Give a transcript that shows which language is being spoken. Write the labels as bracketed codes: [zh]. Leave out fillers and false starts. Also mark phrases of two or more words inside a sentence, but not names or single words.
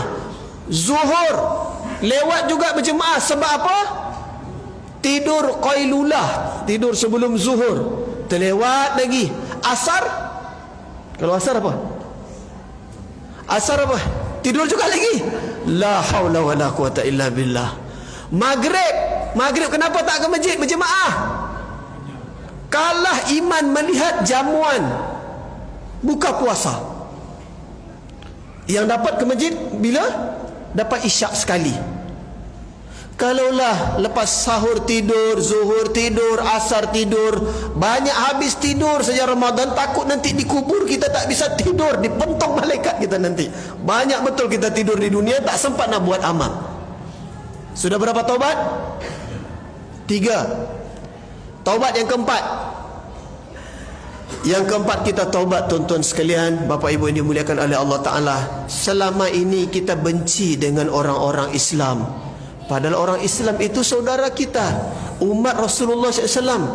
[ms] Zuhur lewat juga berjemaah sebab apa? Tidur qailulah, tidur sebelum zuhur. Terlewat lagi. Asar, kalau asar apa? Asar apa? Tidur juga lagi. [ar] لا حول ولا قوة إلا بالله. [ms] Maghrib kenapa tak ke masjid berjemaah? Kalah iman melihat jamuan buka puasa. Yang dapat ke masjid bila? Dapat isyak sekali. Kalaulah lepas sahur tidur, zuhur tidur, asar tidur, banyak habis tidur saja Ramadan, takut nanti dikubur kita tak bisa tidur, dipentong malaikat kita nanti. Banyak betul kita tidur di dunia, tak sempat nak buat amal. Sudah berapa taubat? 3. Taubat yang keempat. Yang keempat kita taubat, tuan-tuan sekalian, Bapak Ibu yang dimuliakan oleh [ar] الله تعالى. [ms] Selama ini kita benci dengan orang-orang Islam, padahal orang Islam itu saudara kita, umat Rasulullah SAW.